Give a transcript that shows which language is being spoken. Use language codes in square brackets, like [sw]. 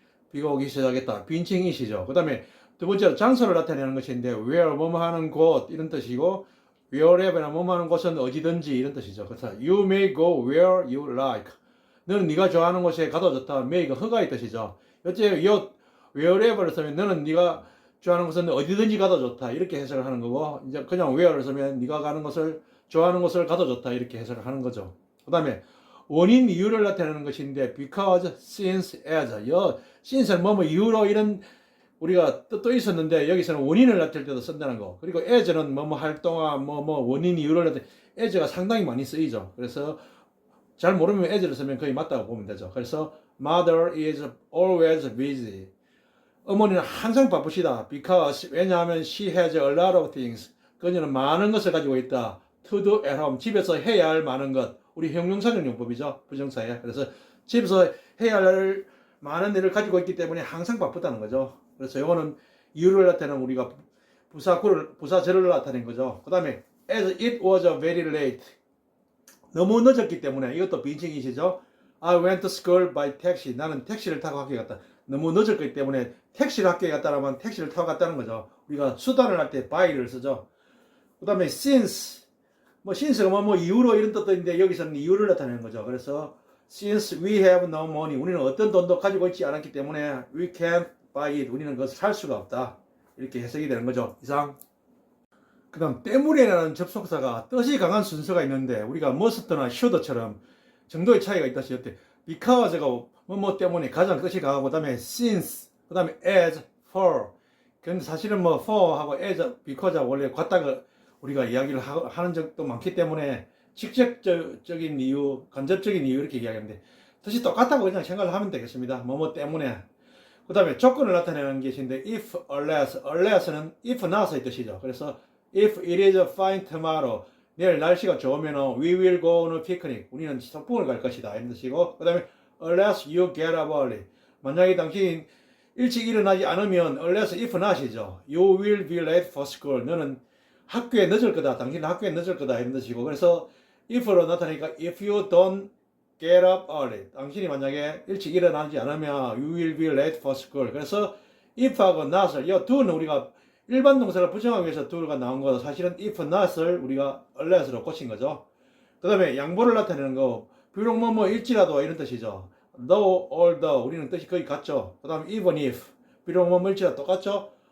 [ko] 비가 오기 시작했다. 빈칭이시죠. 그 다음에, 두 번째로 장소를 나타내는 것인데 where 뭐뭐 하는 곳 이런 뜻이고 wherever나 뭐뭐 하는 곳은 어디든지 이런 뜻이죠. 그래서 [en] you may go where you like. [ko] 너는 네가 좋아하는 곳에 가도 좋다. may가 허가의 뜻이죠. 여째 요 wherever를 쓰면 너는 네가 좋아하는 곳은 어디든지 가도 좋다. 이렇게 해석을 하는 거고 이제 그냥 where를 쓰면 네가 가는 곳을 좋아하는 곳을 가도 좋다. 이렇게 해석을 하는 거죠. 그다음에 원인 이유를 나타내는 것인데 because, since, as. since는 뭐뭐 이유로 이런 우리가 뜻도 있었는데 여기서는 원인을 나타낼 때도 쓴다는 거. 그리고 as는 뭐뭐 할 동안 원인 이유를 나타낼 때 as가 상당히 많이 쓰이죠. 그래서 잘 모르면 as를 쓰면 거의 맞다고 보면 되죠. [en] 그래서 mother is always busy. [ko] 어머니는 항상 바쁘시다. [en] because [ko] 왜냐하면 [en] she has a lot of things. [ko] 그녀는 많은 것을 가지고 있다. [en] to do at home. [ko] 집에서 해야 할 많은 것. 우리 형용사적 용법이죠. 부정사에. 그래서 집에서 해야 할 많은 일을 가지고 있기 때문에 항상 바쁘다는 거죠. 그래서 이거는 이유를 나타내는 우리가 부사절을 나타낸 거죠. [en] 그 다음에 as it was very late. [ko] 너무 늦었기 때문에 이것도 빈칭이시죠. [en] I went to school by taxi. [ko] 나는 택시를 타고 학교에 갔다. 너무 늦었기 때문에 택시를 학교에 갔다라면 택시를 타고 갔다는 거죠. 우리가 수단을 할 때 by를 쓰죠. 그 다음에 since. since가 이유로 이런 뜻도 있는데 여기서는 이유를 나타내는 거죠. [en] 그래서 since we have no money. [ko] 우리는 어떤 돈도 가지고 있지 않았기 때문에 [en] we can't buy it. [ko] 우리는 그것을 살 수가 없다. 이렇게 해석이 되는 거죠. 이상. 그 다음 때문에라는 접속사가 뜻이 강한 순서가 있는데 우리가 must나 should처럼 정도의 차이가 있다시 어때? because가 때문에 가장 뜻이 강하고 그 다음에 since, 그 다음에 as, for. 근데 사실은 for하고 as, because하고 원래 같다고 우리가 이야기를 하는 적도 많기 때문에 직접적인 이유, 간접적인 이유 이렇게 이야기하는데 뜻이 똑같다고 그냥 생각을 하면 되겠습니다. 때문에. 그 다음에 조건을 나타내는 것인데 if, unless는 if not의 뜻이죠. [en] 그래서 if it is fine tomorrow, [ko] 내일 날씨가 좋으면 [en] we will go on a picnic. [ko] 우리는 소풍을 갈 것이다. 이런 뜻이고, 그 다음에 [en] unless you get up early. [ko] 만약에 당신이 일찍 일어나지 않으면 unless if not이죠. [en] You will be late for school. [ko] 너는 학교에 늦을 거다. 당신은 학교에 늦을 거다. 이런 뜻이고, 그래서 [en] if로 나타나니까 if you don't get up early. [ko] 당신이 만약에 일찍 일어나지 않으면 [en] you will be late for school. [ko] 그래서 if하고 not을 이 do는 우리가 일반 동사를 부정하기 위해서 do가 나온 거도 사실은 if not을 우리가 unless로 고친 거죠. 그 다음에 양보를 나타내는 거 비록 일지라도 이런 뜻이죠. though, although 우리는 뜻이 거의 같죠. 그 다음에 even if 비록 일지라도 똑같죠.